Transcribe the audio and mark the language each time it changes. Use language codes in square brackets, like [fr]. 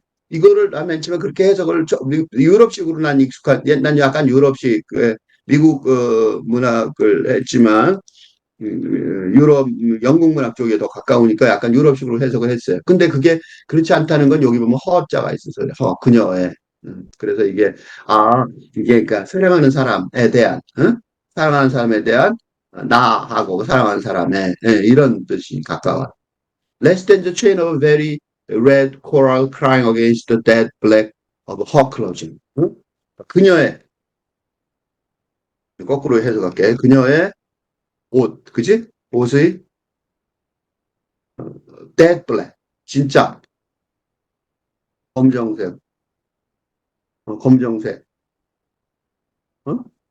[ko] 이거를 난 맨 처음에 그렇게 해석을, 유럽식으로 난 약간 유럽식, 미국, 문학을 했지만, 유럽, 영국 문학 쪽에 더 가까우니까 약간 유럽식으로 해석을 했어요. 근데 그게 그렇지 않다는 건 여기 보면 허자가 있어서, 그녀의. 그래서 이게 그러니까 사랑하는 사람에 대한, 사랑하는 사람에 대한 나하고 사랑하는 사람의, 이런 뜻이 가까워. [en] Less than the chain of a very red coral crying against the dead black of her clothing. 응? [ko] 그녀의, 거꾸로 해석할게. 그녀의 옷, 그지? 옷의 [en] dead black, [ko] 진짜 검정색, 검정색, 어?